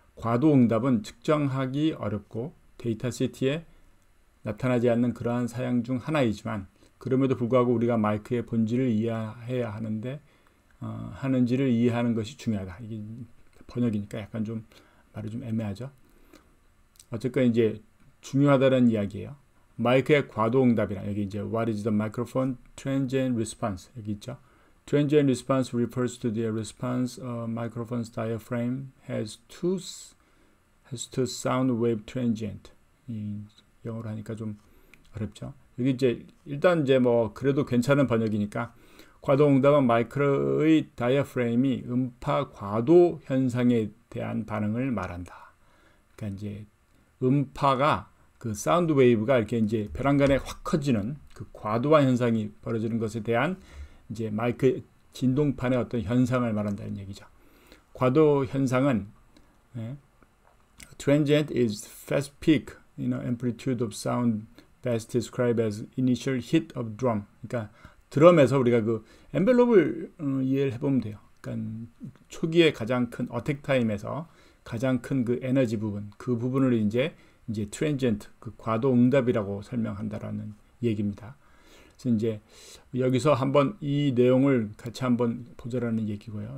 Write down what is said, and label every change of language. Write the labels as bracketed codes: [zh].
[ko] 과도 응답은 측정하기 어렵고 데이터시트에 나타나지 않는 그러한 사양 중 하나이지만, 그럼에도 불구하고 우리가 마이크의 본질을 이해해야 하는지를 이해하는 것이 중요하다. 이게 번역이니까 약간 좀 말이 좀 애매하죠. 어쨌건 이제 중요하다는 이야기예요. 마이크의 과도 응답이라, 여기 이제 [en] What is the microphone transient response [ko] 여기 있죠. [en] Transient response refers to the response a microphone's diaphragm has to sound wave transient. [ko] 이 영어로 하니까 좀 어렵죠. 여기 이제 일단 이제 뭐 그래도 괜찮은 번역이니까, 과도 응답은 마이크의 다이아프레임이 음파 과도 현상에 대한 반응을 말한다. 그러니까 이제 음파가 그 사운드 웨이브가 이렇게 이제 벼랑간에 확 커지는 그 과도한 현상이 벌어지는 것에 대한 이제 마이크 진동판의 어떤 현상을 말한다는 얘기죠. 과도 현상은 [en] transient is fast peak amplitude of sound best described as initial hit of drum. [ko] 그러니까 드럼에서 우리가 그 엔벨롭을 이해를 해보면 돼요. 그러니까 초기에 가장 큰 어택 타임에서 가장 큰 그 에너지 부분, 그 부분을 이제 트랜지엔트, 그 과도 응답이라고 설명한다라는 얘기입니다. 그래서 이제 여기서 한번 이 내용을 같이 한번 보자라는 얘기고요.